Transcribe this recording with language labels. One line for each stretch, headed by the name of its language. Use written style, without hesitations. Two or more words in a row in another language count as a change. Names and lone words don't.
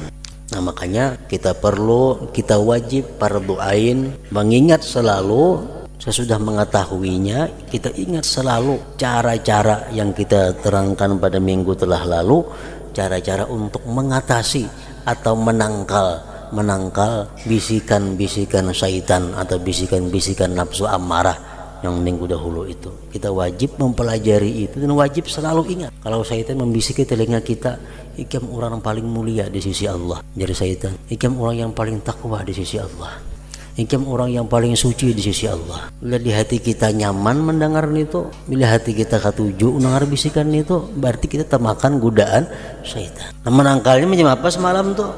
Indonesian: Nah, makanya kita wajib
Arabic: فرض عين
Indonesian: mengingat selalu, sesudah mengetahuinya kita ingat selalu cara-cara yang kita terangkan pada minggu telah lalu, cara-cara untuk mengatasi atau menangkal bisikan-bisikan syaitan atau bisikan-bisikan nafsu amarah yang minggu dahulu itu. Kita wajib mempelajari itu dan wajib selalu ingat kalau syaitan membisiki telinga kita, ikam orang yang paling mulia di sisi Allah. Jadi syaitan, ikam orang yang paling takwa di sisi Allah, ikam orang yang paling suci di sisi Allah. Bila di hati kita nyaman mendengar itu, bila hati kita katuju mendengar bisikan itu, berarti kita termakan godaan syaitan.
Banjar: Nah, menangkalnya macam apa semalam tuh?